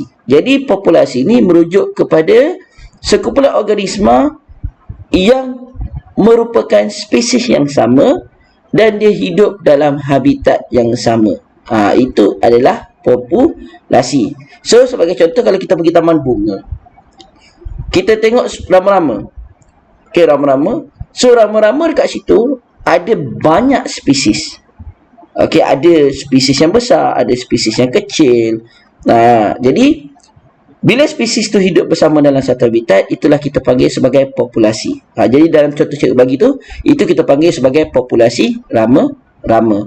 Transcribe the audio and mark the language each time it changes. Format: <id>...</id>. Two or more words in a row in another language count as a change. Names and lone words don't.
<ms>Jadi populasi ni merujuk kepada sekumpulan organisma yang merupakan spesies yang sama dan dia hidup dalam habitat yang sama. Itu adalah populasi. So, sebagai contoh, kalau kita pergi taman bunga, kita tengok rama-rama. Okay, rama-rama. So, rama-rama dekat situ ada banyak spesies. Okay, ada spesies yang besar, ada spesies yang kecil. Jadi bila spesies tu hidup bersama dalam satu habitat, itulah kita panggil sebagai populasi. Jadi dalam contoh cikgu bagi tu, itu kita panggil sebagai populasi rama-rama.</ms>